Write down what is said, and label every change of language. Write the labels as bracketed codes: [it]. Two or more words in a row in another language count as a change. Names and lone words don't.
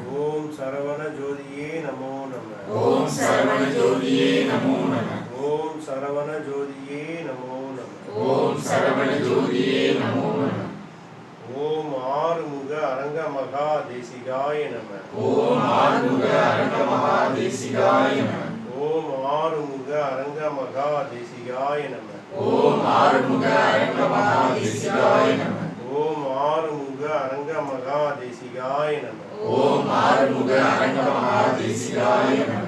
[sa] ओम सरवण ज्योतिये नमो नमः। ओम सरवण ज्योतिये नमो नमः। ओम सरवण ज्योतिये नमो नमः। ओम सरवण ज्योतिये नमो नमः। ओम आरुमुग अरङ्ग महादेशिकाय नमः. ओम आरुमुग अरङ्ग महादेशिकाय नमः. ओम् आरुमुग अरङ्ग महादेशिकाय नमः. ओम् आरुमुग अरङ्ग महादेशिकाय नमः. ओम् आरुमुग अरङ्ग महादेशिकाय नमः. ओम् आरुमुग अरङ्ग महादेशिकाय नमः.